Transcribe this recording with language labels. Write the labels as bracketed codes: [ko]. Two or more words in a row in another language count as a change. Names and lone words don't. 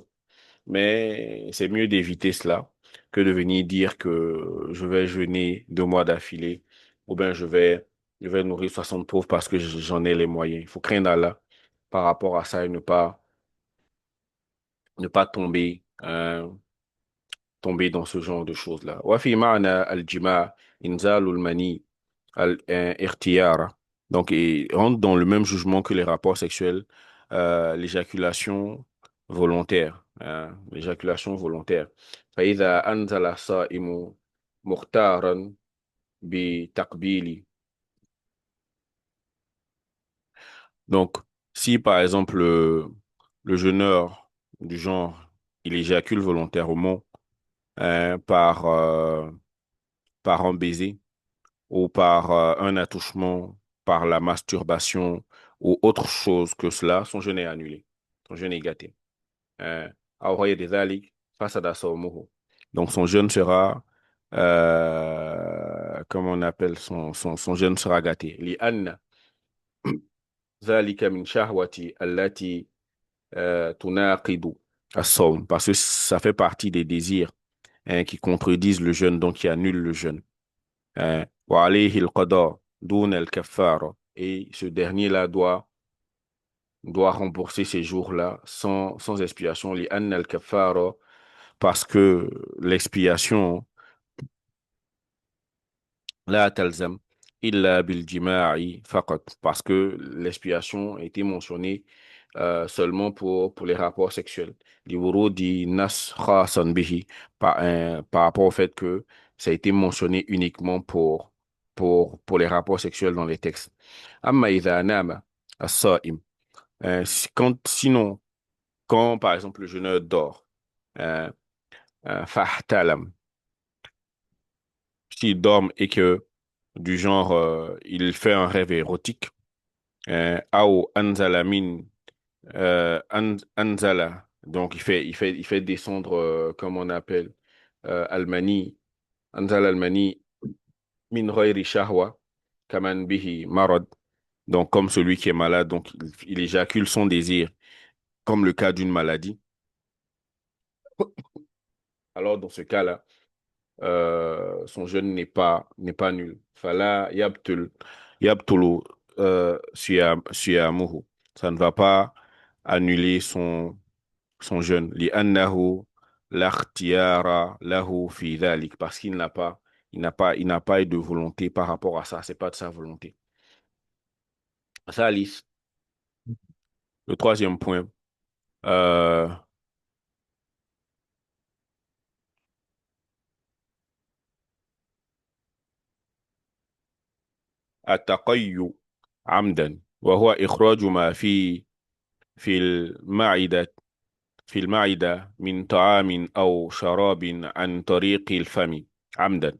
[fr] Mais c'est mieux d'éviter cela que de venir dire que je vais jeûner 2 mois d'affilée ou bien je vais nourrir 60 pauvres parce que j'en ai les moyens. Il faut craindre Allah par rapport à ça et ne pas tomber dans ce genre de choses-là. [ar] وفي معنى الجماع إنزال المني الاختيار. [fr] Donc, il rentre dans le même jugement que les rapports sexuels, l'éjaculation volontaire. L'éjaculation volontaire. [ar] فإذا أنزل الصائم مختارا بتقبيل. [fr] Donc, si par exemple le jeûneur du genre, il éjacule volontairement par un baiser ou par un attouchement, par la masturbation ou autre chose que cela, son jeûne est annulé. Son jeûne est gâté. [ar] أو غير ذلك فسد صومه. [fr] Donc son jeûne sera, comment on appelle, son jeûne sera gâté. [ar] لأن ذلك من شهوة التي تناقض الصوم, [fr] parce que ça fait partie des désirs hein, qui contredisent le jeûne, donc qui annulent le jeûne. [ar] وعليه القضاء دون الكفارة. [fr] Et ce dernier-là doit rembourser ces jours-là sans expiation, [ar] لأن الكفارة, [fr] parce que l'expiation, [ar] لا تلزم إلا بالجماع فقط, [fr] parce que l'expiation a été mentionnée seulement pour les rapports sexuels. [ar] للنص خاصا به, [fr] par rapport au fait que ça a été mentionné uniquement pour les rapports sexuels dans les textes. [ar] أما إذا نام الصائم, [fr] sinon, quand par exemple le jeûneur dort, euh, fahtalam, s'il dort et que du genre il fait un rêve érotique, [ar] أو أنزل من anzala, [fr] donc il fait descendre comme on appelle almani, [ar] أنزل المني من غير شهوة كمن به مرض, [fr] donc comme celui qui est malade, donc il éjacule son désir comme le cas d'une maladie. Alors dans ce cas-là son jeûne n'est pas nul. [ar] فلا يبطل صيامه. [fr] Ça ne va pas annuler son jeûne. [ar] لأنه لا اختيار له في ذلك. [fr] Parce qu'il n'a pas eu de volonté par rapport à ça. C'est pas de sa volonté. Ça, Alice. Le troisième point. [ar] Euh, التقي عمدا وهو إخراج ما في المعدة من طعام أو شراب عن طريق الفم عمدا.